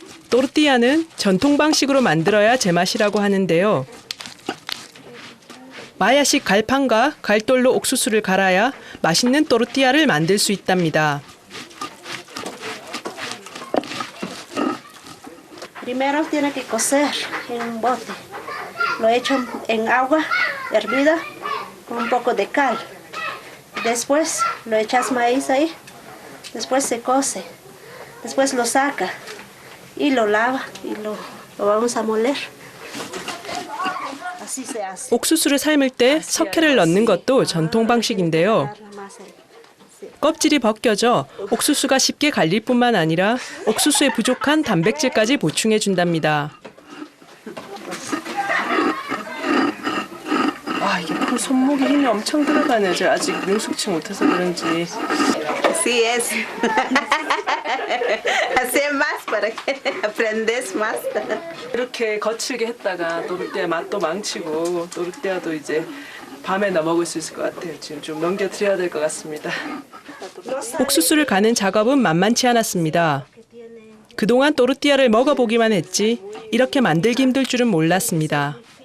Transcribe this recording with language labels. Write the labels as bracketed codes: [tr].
[ko] 또르띠아는 전통 방식으로 만들어야 제맛이라고 하는데요. 마야식 갈판과 갈돌로 옥수수를 갈아야 맛있는 또르띠아를 만들 수 있답니다. [es] Primero tiene que cocer en un bote. Lo echan en agua hervida con un poco de cal. Después lo echas maíz ahí. Después se cose. Después lo saca y lo lava y lo vamos a moler. Así se hace. [ko] 옥수수를 삶을 때 석회를 넣는 것도 전통 방식인데요. 껍질이 벗겨져 옥수수가 쉽게 갈릴 뿐만 아니라 옥수수에 부족한 단백질까지 보충해 준답니다. 아, 이게 손목에 힘이 엄청 들어가네요. 제가 아직 능숙치 못해서 그런지. [es] Así es. Hacer más para que aprendes más. [ko] 이렇게 거칠게 했다가 또르띠아 맛도 망치고 또르띠아도 이제 밤에 넣어 먹을 수 있을 것 같아요. 지금 좀 넘겨드려야 될 것 같습니다. 옥수수를 가는 작업은 만만치 않았습니다. 그동안 또르띠아를 먹어보기만 했지 이렇게 만들기 힘들 줄은 몰랐습니다.